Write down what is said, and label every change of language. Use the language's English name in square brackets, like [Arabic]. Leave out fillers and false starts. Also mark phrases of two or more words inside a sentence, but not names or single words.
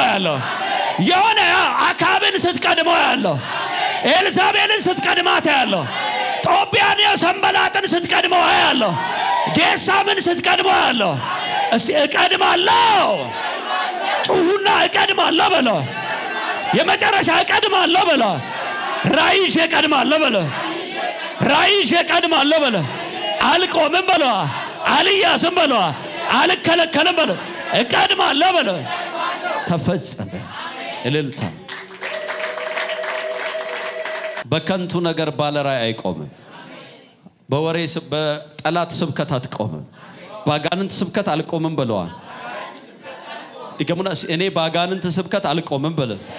[Amharic] ያለው የሆነ አካብን ስትቀድመው ያለው ኤልዛቤልን ስትቀድማት ያለው ጦቢያን የሰንበላጥን ስትቀድመው ያለው ጌሳምን ስትቀድመው ያለው እስቲ እቀድማለሁ ጩሁና እቀድማለሁ በለ የመጨረሻ እቀድማለሁ በለ ራይሽ እቀድማለሁ በለ ራይሽ እቀድማለሁ በለ አልቆምም በለ አልያዝም በለ አልከለከልም በለ እቀድማለሁ በለ ተፈጸመ እልልታ በከንቱ ነገር ባለራይ አይቆምም በወሬ በጠላት ስብከት አትቆምም ባጋንንት ስብከት አልቆምም ብለዋል ድገሙና እኔ ባጋንንት ስብከት አልቆምም በለ